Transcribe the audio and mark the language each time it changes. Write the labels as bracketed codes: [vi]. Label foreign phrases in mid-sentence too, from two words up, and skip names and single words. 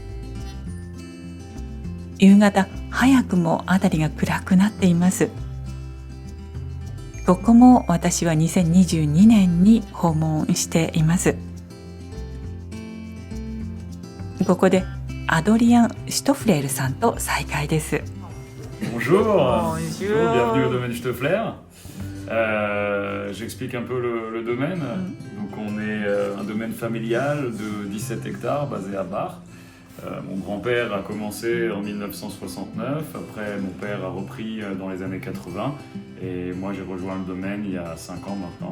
[ja] 夕方、早くも辺りが暗くなっています。ここも私は2022年に訪問しています。ここでアドリアン・シュトフレールさんと再会です。 [fr] Bonjour, bienvenue au domaine Steffler. J'explique un peu le domaine. Donc on est un domaine familial de 17 hectares basé à Bar. Mon grand-père a commencé en 1969, après mon père a repris dans les années 80 et moi j'ai rejoint le domaine il y a 5 ans maintenant.